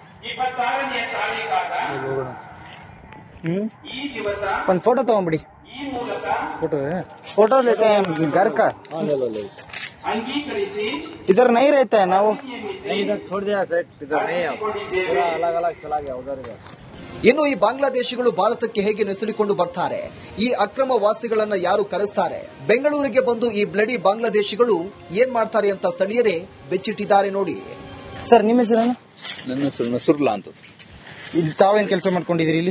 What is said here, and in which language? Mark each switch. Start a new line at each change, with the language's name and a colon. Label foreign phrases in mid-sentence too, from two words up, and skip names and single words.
Hindi: अपन फोटो तो बड़ी फोटो लेते हैं घर का। इधर नहीं रहता है ना वो, इधर छोड़ दिया सेट, इधर नहीं है, पूरा अलग अलग चला गया उधर इधर।
Kannada: ಇನ್ನು ಈ ಬಾಂಗ್ಲಾದೇಶಿಗಳು ಭಾರತಕ್ಕೆ ಹೇಗೆ ನುಸುಳಿಕೊಂಡು ಬರ್ತಾರೆ, ಈ ಅಕ್ರಮ ವಾಸಿಗಳನ್ನ ಯಾರು ಕರೆಸ್ತಾರೆ, ಬೆಂಗಳೂರಿಗೆ ಬಂದು ಈ ಬ್ಲಡಿ ಬಾಂಗ್ಲಾದೇಶಿಗಳು ಏನ್ ಮಾಡ್ತಾರೆ ಅಂತ ಸ್ಥಳೀಯರೇ ಬೆಚ್ಚಿಟ್ಟಿದ್ದಾರೆ ನೋಡಿ. ಸರ್ ನಿಮ್ಮ ಹೆಸರೇನು? ನನ್ನ ಹೆಸರು ನಸುರ್ಲಾ ಅಂತ ಸರ್. ಇಲ್ಲಿ ತಾವೇನ್ ಕೆಲಸ ಮಾಡ್ಕೊಂಡಿದ್ದೀರಿ ಇಲ್ಲಿ?